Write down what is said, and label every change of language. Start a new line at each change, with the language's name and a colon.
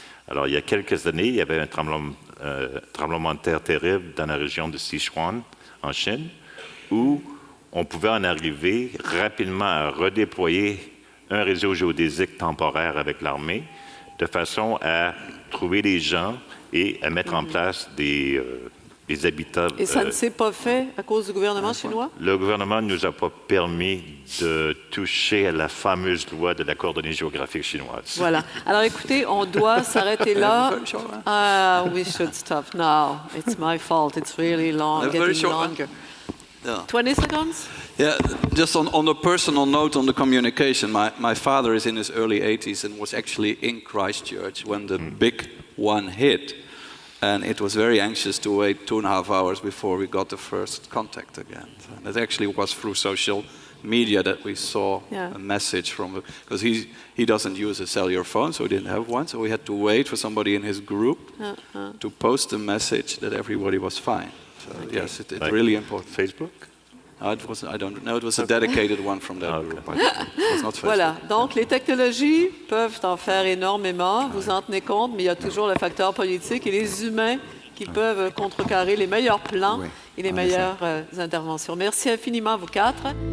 French: Alors, il y a quelques années, il y avait un tremblement de terre terrible dans la région de Sichuan, en Chine, où on pouvait en arriver rapidement à redéployer un réseau géodésique temporaire avec l'armée, de façon à trouver les gens et à mettre en place des habitats. Et ça ne s'est pas fait à cause du gouvernement chinois? Le gouvernement ne nous a pas permis de toucher à la fameuse loi de la coordonnée géographique chinoise. Voilà. Alors écoutez, on doit s'arrêter là.
English: We should stop now. It's my fault. It's really long, getting longer. 20 seconds? Yeah, just on a personal note on the communication, my father is in his early 80s and was actually in Christchurch when the big one hit. And it was very anxious to wait 2.5 hours before we got the first contact again. And it actually was through social media that we saw Yeah. a message from, because he doesn't use a cellular phone, so he didn't have one, so we had to wait for somebody in his group to post a message that everybody was fine. So yes, it's Like really important. Facebook? I don't know, it was a dedicated one from that group. It was not Facebook.
French: Voilà. Donc, les technologies peuvent en faire énormément. Vous en tenez compte, mais il y a toujours le facteur politique et les humains qui peuvent contrecarrer les meilleurs plans Oui, et les en meilleures interventions. Merci infiniment à vous quatre.